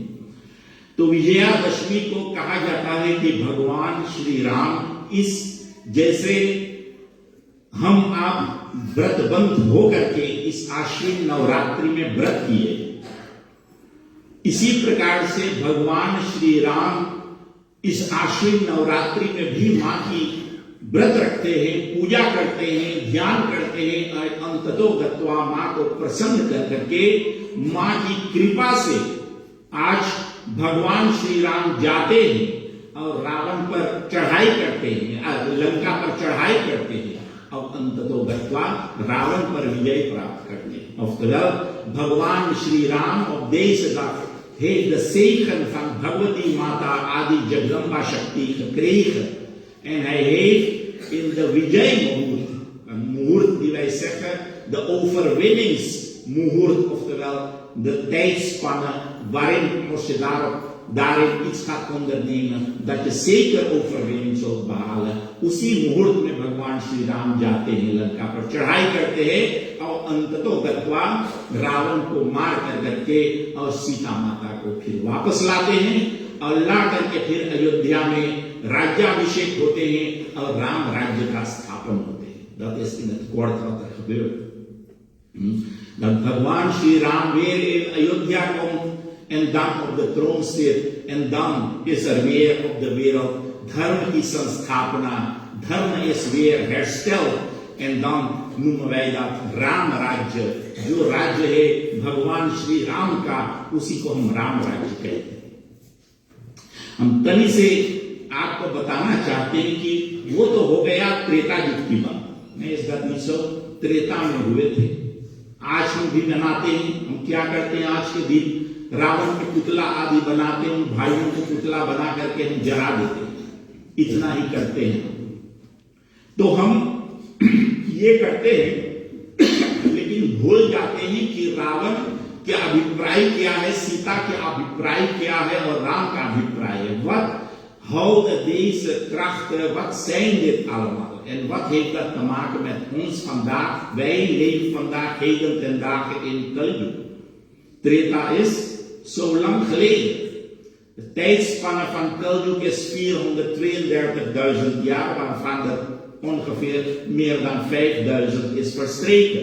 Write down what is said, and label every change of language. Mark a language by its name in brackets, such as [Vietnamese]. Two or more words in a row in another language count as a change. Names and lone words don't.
[Hindi] तो विजयादशमी को कहा जाता है कि भगवान श्री राम इस जैसे हम आप व्रतबंध होकर के इस आश्विन नवरात्रि में व्रत किए, इसी प्रकार से भगवान श्री राम इस आश्विन नवरात्रि में भी मां की व्रत रखते हैं, पूजा करते हैं, ध्यान करते हैं, और [Sanskrit] अंततो गत्वा [Hindi] मां को प्रसन्न कर करके मां की कृपा से आज भगवान श्री राम जाते हैं और रावण पर चढ़ाई करते हैं, लंका पर चढ़ाई करते हैं, और [Sanskrit] अंततो गत्वा [Hindi] रावण पर विजय प्राप्त करते हैं। [Dutch] Oftewel, भगवान श्री राम op deze dag heeft de zegen van Bhagwati Mata Adi Jagdamba Shakti gekregen. En hij heeft in de Vijay Muhurt, een muhurt die wij zeggen, de overwinningsmuhurt, oftewel de tijdspanne waarin als je daarin iets gaat ondernemen, dat je zeker overwinning zult behalen। [Hindi] उसी मुहूर्त में भगवान श्री राम जाते हैं, लंका पर चढ़ाई करते हैं, और [Sanskrit] अंततो गत्वा [Hindi] रावण को मार करके और सीता माता को फिर वापस लाते हैं, और ला करके फिर अयोध्या में राज्याभिषेक होते हैं और राम राज्य का स्थापन होते हैं। [Dutch] Dat is in het kort wat er gebeurt। Dat भगवान श्री राम weer in Ayodhya komt en dan op de troon zit, en dan is er weer op de wereld [Hindi] धर्म की संस्थापना, [Dutch] धर्म is weer hersteld. En dan noemen wij dat Ram Rajya. [Hindi] जो राज्य है भगवान श्री राम का, उसी को हम राम राज्य कहते हैं। हम तनी से आपको बताना चाहते हैं कि वो तो हो गया त्रेता युग की बात। मैं इस गति सब त्रेता में हुए थे। आज हम भी मनाते हैं। हम क्या करते हैं आज के दिन? रावण के पुतला आदि बनाते हैं, भाइयों को पुतला बना करके हम जला देते हैं, इतना ही करते हैं। तो हम ये करते हैं लेकिन भूल जाते हैं कि रावण के अभिप्राय क्या है, सीता के अभिप्राय क्या है और राम का अभिप्राय है। [Dutch] Houden deze krachten, wat zijn dit allemaal? En wat heeft dat te maken met ons vandaag? Wij leven vandaag heden ten dagen in Kali. Treta is zo lang geleden. De tijdspanne van Kali is 432.000 jaar, waarvan er ongeveer meer dan 5.000 is verstreken.